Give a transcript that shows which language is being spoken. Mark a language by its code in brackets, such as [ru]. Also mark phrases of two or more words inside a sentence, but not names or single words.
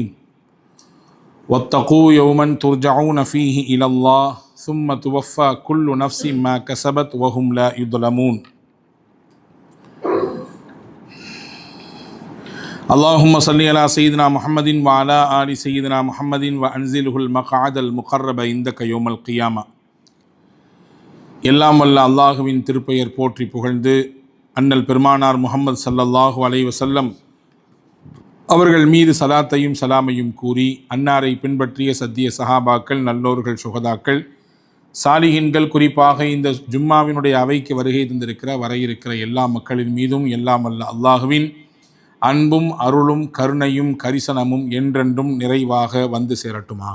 [ar] واتقوا يوما ترجعون فيه إلى الله ثم توفى كل نفس ما كسبت وهم لا يظلمون. اللهم صل على سيدنا محمد وعلى آل سيدنا محمد وأنزله المقعد المقرب عندك يوم القيامة. [ta] எல்லாம் வல்ல அல்லாஹுவின் திருப்பெயர் போற்றி புகழ்ந்து அண்ணல் பெருமானார் முஹம்மது [ar] صلى الله عليه وسلم [ta] அவர்கள் மீது சலாத்தையும் சலாமையும் கூறி அன்னாரை பின்பற்றிய சத்திய சஹாபாக்கள், நல்லோர்கள், சுகதாக்கள், சாலிஹின்கள், குறிப்பாக இந்த ஜும்மாவினுடைய அவைக்கு வருகை தந்திருக்கிற வர இருக்கிற எல்லா மக்களின் மீதும் எல்லாம் வல்ல அல்லாஹுவின் அன்பும் அருளும் கருணையும் கரிசனமும் என்றென்றும் நிறைவாக வந்து சேரட்டுமாக.